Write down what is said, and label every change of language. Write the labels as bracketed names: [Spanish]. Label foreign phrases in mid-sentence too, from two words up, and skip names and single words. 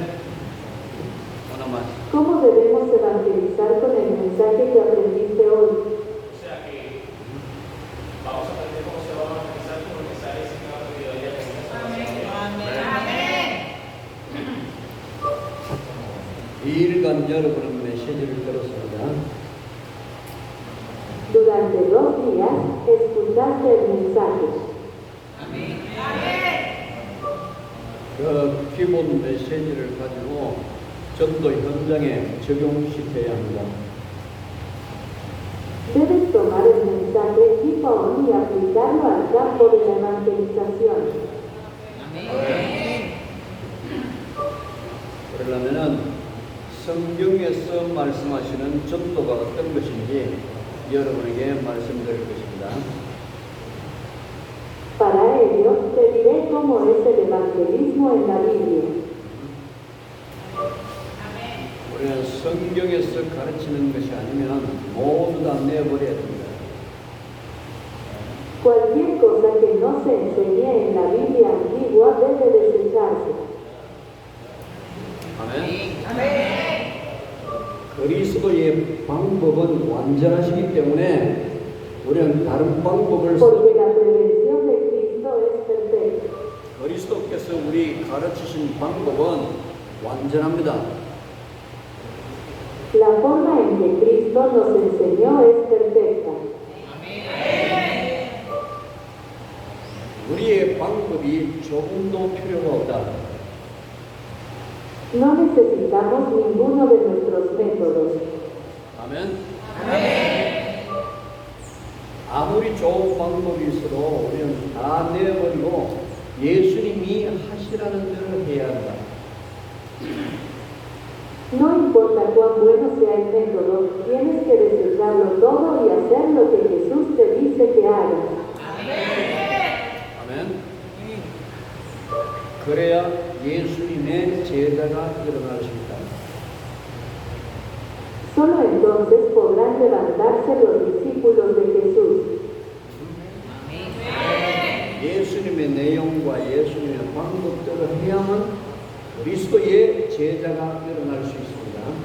[Spanish] Una más. ¿Cómo debemos evangelizar con el mensaje que aprendiste hoy? O sea que vamos a aprender cómo se va a evangelizar con el mensaje asignado de hoy día. Amén. [Korean] 2일간 여러분은 메시지를 들었습니다. [Spanish] Durante 2 días escuchaste el mensaje. [Korean] 그 기본 메시지를 가지고 전도 현장에 적용시켜야 합니다. [Spanish] Debes tomar el mensaje tipo y aplicarlo al campo de la evangelización. [Korean] 그러려면은 성경에서 말씀하시는 전도가 어떤 것인지 여러분에게 말씀드릴 것입니다. [Spanish] Para ello, te diré cómo es el evangelismo en la Biblia. [Korean] 우리는 성경에서 가르치는 것이 아니면 모두 다 내버려야 됩니다. [Spanish] Cualquier cosa que no se enseñe en la Biblia antigua debe desecharse. [Korean] 아멘. 그리스도의 방법은 완전하시기 때문에 우리는 다른 방법을 [Spanish] Porque la prevención de Cristo es perfecta. [Korean] 그리스도께서 우리 가르치신 방법은 완전합니다. [Spanish] La forma en que Cristo nos enseñó es perfecta. [Korean] 우리의 방법이 조금도 필요가 없다. [Spanish] No necesitamos ninguno de nuestros métodos. [Korean] 아멘. 아무리 좋은 방법이 있어도 우리는 다 내버리고 예수님이 하시라는 대로 해야 한다. [Spanish] No importa cuán bueno sea el método, tienes que desecharlo todo y hacer lo que Jesús te dice que hagas. [Korean] 아멘. 그래야 예수님의 제자가 일어날 수 있다. [Spanish] Solo entonces podrán levantarse los discípulos de Jesús. [Korean] 예수님의 내용과 예수님의 방법대로 해야만 그리스도의 제자가 일어날 수 있습니다.